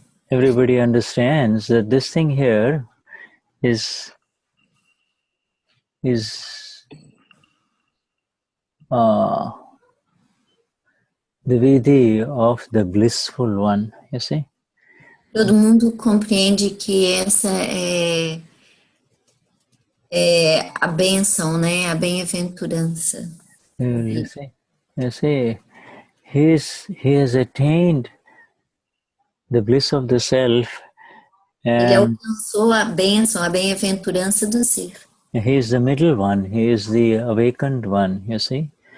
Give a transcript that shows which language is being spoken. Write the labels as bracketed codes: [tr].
[en] Everybody understands that this thing here is the vidhi of the blissful one, you see? [pt] Todo mundo compreende que essa é a bênção, né? A bem-aventurança. [en] You see, he has attained the bliss of the self, [pt] Ele [en] and [pt] alcançou a bênção, a bem-aventurança do ser. [en] he is the middle one. He is the awakened one, you see?